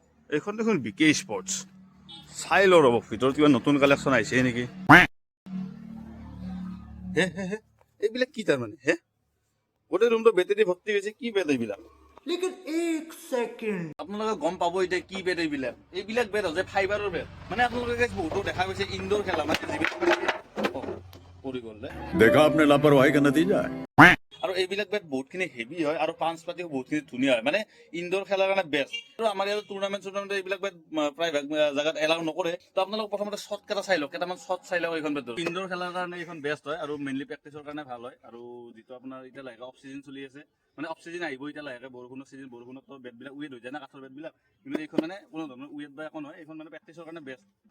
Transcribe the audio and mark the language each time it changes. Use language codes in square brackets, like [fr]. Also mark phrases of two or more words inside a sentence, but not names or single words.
[as] এইখন দেখোন বিকে স্পৰ্টছ চাই লওঁ ৰ'ব ভিতৰত কিবা নতুন কালেকশ্যন আহিছে নেকি হে হে হে এইবিলাক কি তাৰমানে হে গোটেই ৰুমটো বেটেৰী ভৰ্তি হৈছে কি বেট এইবিলাক [hi] लेकिन एक सेकंड [as] আপোনালোকে গম পাব এতিয়া কি বেট এইবিলাক বেট হৈছে ফাইবাৰৰ বেট মানে আপোনালোকে বহুতো দেখা গৈছে ইনডোৰ খেলা মানে যিবিলাক পৰি গ'ল [hi] देखा आपने लापरवाही का नतीजा है [as] আৰু এইবিলাক বেট বহুতখিনি হেভি হয় আৰু পাঞ্চ পাতিও বহুতখিনি ধুনীয়া হয় মানে ইনডোৰ খেলাৰ কাৰণে বেষ্ট আৰু আমাৰ ইয়াত টুৰ্ণামেণ্ট এইবিলাক বেট প্ৰায়ভাগ জেগাত এলাউ নকৰে তো আপোনালোক প্ৰথমতে শ্বট কেইটা চাই লওক কেইটামান শ্বট চাই লওক এইখন বেটৰ ইনডোৰ খেলাৰ কাৰণে এইখন বেষ্ট হয় আৰু মেইনলি প্ৰেক্টিছৰ কাৰণে ভাল হয় আৰু যিটো আপোনাৰ এতিয়া লাহেকে [en] off season [as] চলি আছে মানে [en] off season [as] আহিব এতিয়া লাহেকে বৰষুণৰ চিজন বৰষুণত বেটবিলাক উইড হৈ যায় না কাঠৰ বেটবিলাক কিন্তু এইখন মানে কোনো ধৰণৰ উইড বা একো নহয় এইখন মানে প্ৰেক্টিছৰ কাৰণে বেষ্ট